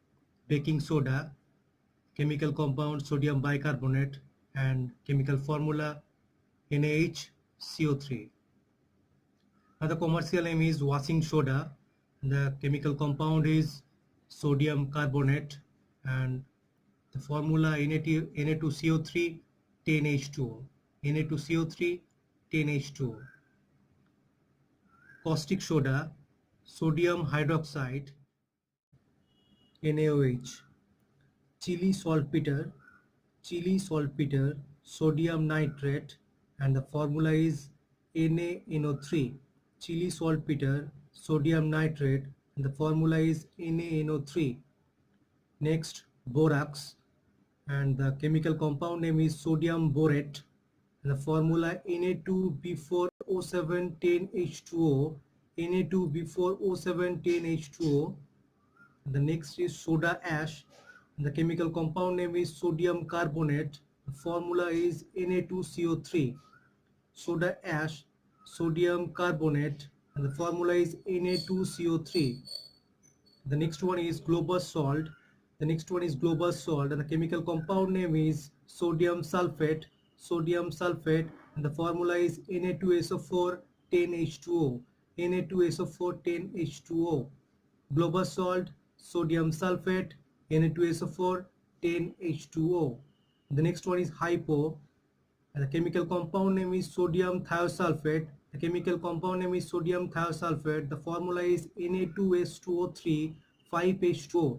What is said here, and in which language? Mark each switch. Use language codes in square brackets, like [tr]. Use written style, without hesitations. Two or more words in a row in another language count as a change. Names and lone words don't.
[en] Baking soda, chemical compound sodium bicarbonate, and chemical formula NaHCO3. Now the commercial name is washing soda. The chemical compound is sodium carbonate, and the formula Na2CO3 10H2O. Na2CO3 10H2O. Caustic soda, sodium hydroxide, NaOH. Chili saltpeter, sodium nitrate, and the formula is NaNO3. Chili saltpeter, sodium nitrate, and the formula is NaNO3. Next, borax, and the chemical compound name is sodium borate, and the formula Na2B4O710H2O. Na2B4O710H2O. The next is soda ash, and the chemical compound name is sodium carbonate. The formula is Na2CO3. Soda ash, sodium carbonate, and the formula is Na2CO3. The next one is global salt. And the chemical compound name is sodium sulfate. And the formula is Na2SO4 10H2O. Na2SO4 10H2O. Global salt, sodium sulfate, Na2SO4 10H2O. The next one is hypo, and the chemical compound name is sodium thiosulfate. The formula is Na2S2O3 5H2O.